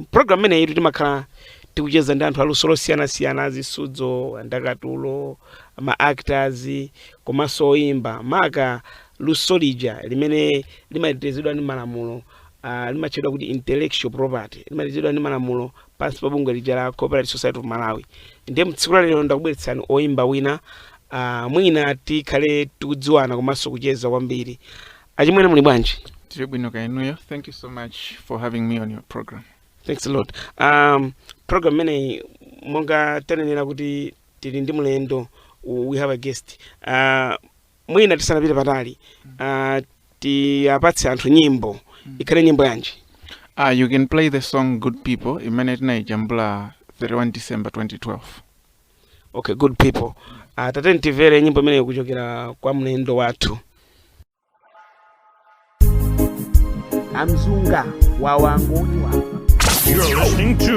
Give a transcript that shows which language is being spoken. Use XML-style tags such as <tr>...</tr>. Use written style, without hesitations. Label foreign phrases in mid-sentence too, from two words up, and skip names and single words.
<ny>Programu ine yitu timakhala tikucheza ndi anthu aluso losiyana-siyana, azisudzo, ndakatulo, ma-actors, komanso oyimba maka luso lija limene limatetezedwa ndi malamulo. Limachedwa kuti</ny> <en>intellectual property,</en> <ny>limatetezedwa ndi malamulo pansi pa bungwe lija la Cooperative Society of Malawi. Ndiye mtsiku la lero ndakubweretsani oyimba wina mwina tikhale tikudziwana komanso kucheza kwambiri. Achimwene muli bwanji?</ny> <en>Thank you so much for having me on your program. Thanks a lot.</en> <ny>Program mene monga tanenera kuti tili ndi mlendo,</ny> <en>we have a guest.</en> <ny>Mwina tisanapite patali tiapatse anthu nyimbo. Ikhale nyimbo yanji?</ny> <en>You can play the song Good People</en> <ny>imene tinayijambula</ny> <en>31 December 2012. Okay, Good People.</en> <ny>Tateni tivere nyimbo imene kuchokera kwa mlendo wathu. Amzunga wawangoni wawa.</ny> <en>You're listening to</en>